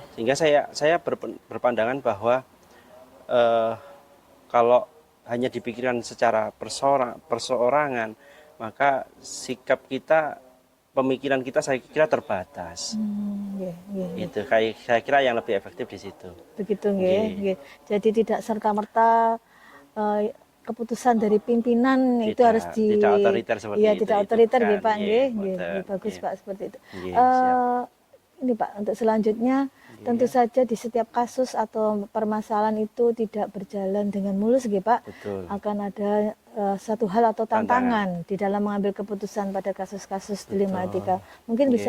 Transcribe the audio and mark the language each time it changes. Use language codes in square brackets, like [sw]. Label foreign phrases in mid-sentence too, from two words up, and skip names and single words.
[id] Sehingga saya berpandangan bahwa kalau hanya dipikirkan secara perseorangan, maka sikap kita, pemikiran kita saya kira terbatas. Nggih, nggih. Itu saya kira yang lebih efektif di situ. Begitu nggih, Nggih. nggih. Jadi tidak serta-merta keputusan dari pimpinan itu harus tidak otoriter seperti iya, itu. tidak Itu otoriter kan, nggih Pak, nggih, nggih, betul, nggih. Nggih, bagus nggih. Pak seperti itu. Nggih, Ini Pak, untuk selanjutnya tentu saja di setiap kasus atau permasalahan itu tidak berjalan dengan mulus nggih Pak. Betul. Akan ada satu hal atau tantangan di dalam mengambil keputusan pada kasus-kasus dilema etika. Mungkin bisa